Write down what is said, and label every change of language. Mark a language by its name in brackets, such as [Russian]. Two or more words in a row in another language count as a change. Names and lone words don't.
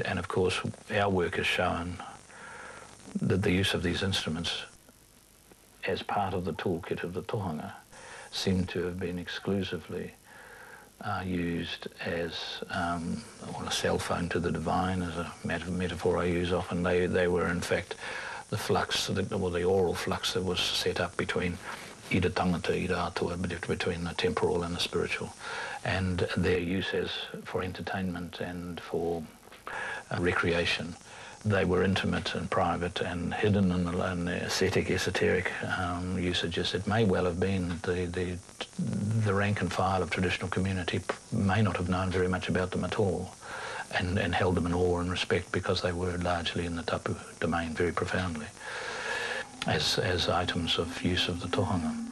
[English] And of course, our work has shown that the use of these instruments as part of the toolkit of the tohunga seemed to have been exclusively used as a cell phone to the divine, as a metaphor I use often. They were in fact the flux, or the oral flux that was set up between [Māori] ira tangata, ira atua, [English] between the temporal and the spiritual, and their use as for entertainment and for recreation. They were intimate and private and hidden in the ascetic, esoteric usages. It may well have been the rank and file of traditional community may not have known very much about them at all, and held them in awe and respect because they were largely in the tapu domain very profoundly as items of use of the tohunga.